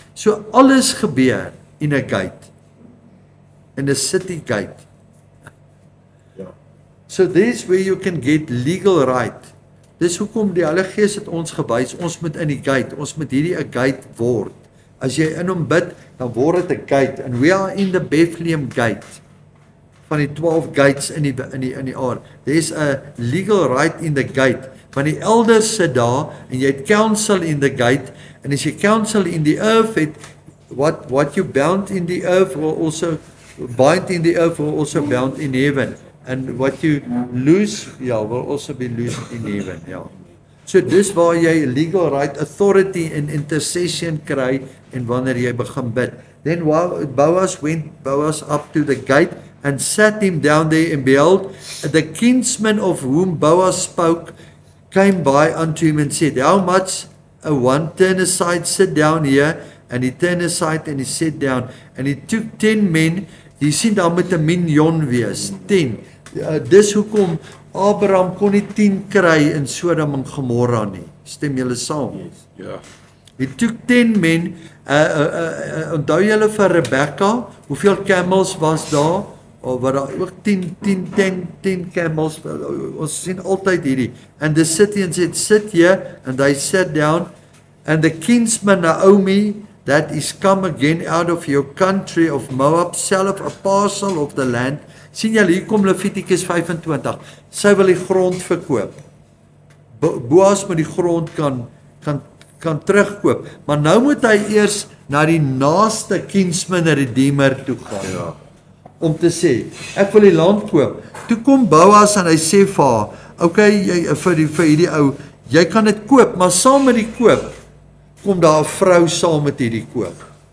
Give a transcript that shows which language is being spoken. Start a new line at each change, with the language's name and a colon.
Afrikaans: So alles gebeur in 'n gate, in 'n city gate.
English: So this where you can get legal right.
Afrikaans: Dis hoekom die Heilige Gees het ons gewys, ons moet in die gate, ons moet hierdie 'n gate word. As jy in hom bid, dan word dit 'n gate,
English: and we are in the Bethlehem gate.
Afrikaans: Van die 12 gates in die aard.
English: There's a legal right in the gate.
Afrikaans: Want die elders sit daar en jy het counsel in the gate, en as jy counsel in the earth het,
English: what you bound in the earth will also bind in the earth will also bound in heaven. And what you lose, will also be loosed in heaven,
Afrikaans: So dis waar jy legal right, authority en intercession kry en wanneer jy begin bid.
English: Then Boaz went up to the gate and sat him down there, and behold, the kinsman of whom Boaz spoke came by unto him and said, how much a one turn aside, sit down here. And he turned aside and he sat down. And he took 10 men.
Afrikaans: Jy sien daar moet 'n minjon wees, 10. Dis hoekom Abraham kon nie 10 kry in Sodom en Gomorra nie. Stem julle saam? Ja.
English: He took 10 men.
Afrikaans: Onthou julle vir Rebecca, hoeveel camels was daar? Wat daar ook 10 camels. Ons sien altyd hierdie.
English: And the city and said, sit here, and they sat down. And the kinsman Naomi, that is come again out of your country of Moab, selleth a parcel of the land.
Afrikaans: Sien julle, hier kom Levitikus 25. Sy wil die grond verkoop. Boaz moet die grond kan kan terugkoop. Maar nou moet hy eers na die naaste kinsman redeemer toe gaan. Ja. Om te sê, ek wil die land koop. Toe kom Boas en hy sê vir haar, okay, vir hierdie ou, jy kan dit koop, maar saam met die koop, kom daar 'n vrou saam met hierdie koop.